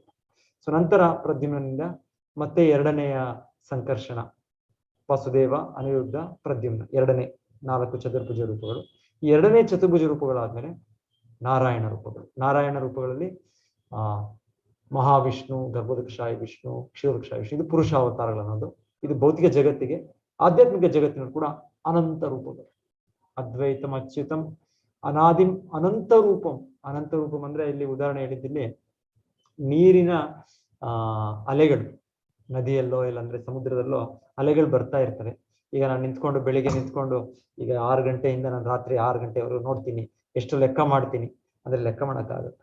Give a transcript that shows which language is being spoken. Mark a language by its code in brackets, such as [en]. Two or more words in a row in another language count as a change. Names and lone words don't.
[kn] ಸೊ ನಂತರ ಪ್ರದ್ಯುಮ್ನಿಂದ ಮತ್ತೆ ಎರಡನೆಯ ಸಂಕರ್ಷಣ, ವಾಸುದೇವ, ಅನಿರುದ್ಧ, ಪ್ರದ್ಯುಮ್ನ, ಎರಡನೇ 4 ಚತುರ್ಭುಜ ರೂಪಗಳು. ಈ ಎರಡನೇ ಚತುರ್ಭುಜ ರೂಪಗಳಾದ್ಮೇಲೆ ನಾರಾಯಣ ರೂಪಗಳು. ನಾರಾಯಣ ರೂಪಗಳಲ್ಲಿ ಮಹಾವಿಷ್ಣು, ಗರ್ಭೋದಕಶಾಹಿ ವಿಷ್ಣು, ಕ್ಷೀರೋದಕಶಾಹಿ ವಿಷ್ಣು, ಇದು ಪುರುಷಾವತಾರಗಳನ್ನೋದು. ಇದು ಭೌತಿಕ ಜಗತ್ತಿಗೆ, ಆಧ್ಯಾತ್ಮಿಕ ಜಗತ್ತಿನ ಕೂಡ ಅನಂತ ರೂಪಗಳು. [sa] ಅದ್ವೈತಂ ಅಚ್ಯುತಂ ಅನಾದಿಂ ಅನಂತ ರೂಪಂ. ಅನಂತ ರೂಪಂ [kn] ಅಂದ್ರೆ ಇಲ್ಲಿ ಉದಾಹರಣೆ ಹೇಳಿದ್ದಲ್ಲಿ ನೀರಿನ ಅಲೆಗಳು, ನದಿಯಲ್ಲೋ ಇಲ್ಲಾಂದ್ರೆ ಸಮುದ್ರದಲ್ಲೋ ಅಲೆಗಳು ಬರ್ತಾ ಇರ್ತವೆ. ಈಗ ನಾನು ನಿಂತ್ಕೊಂಡು ಬೆಳಿಗ್ಗೆ ನಿಂತ್ಕೊಂಡು ಈಗ 6 ಗಂಟೆಯಿಂದ ನಾನು ರಾತ್ರಿ 6 ಗಂಟೆವರೆಗೂ ನೋಡ್ತೀನಿ, ಎಷ್ಟು ಲೆಕ್ಕ ಮಾಡ್ತೀನಿ ಅಂದ್ರೆ ಲೆಕ್ಕ ಮಾಡಕ್ಕಾಗತ್ತ?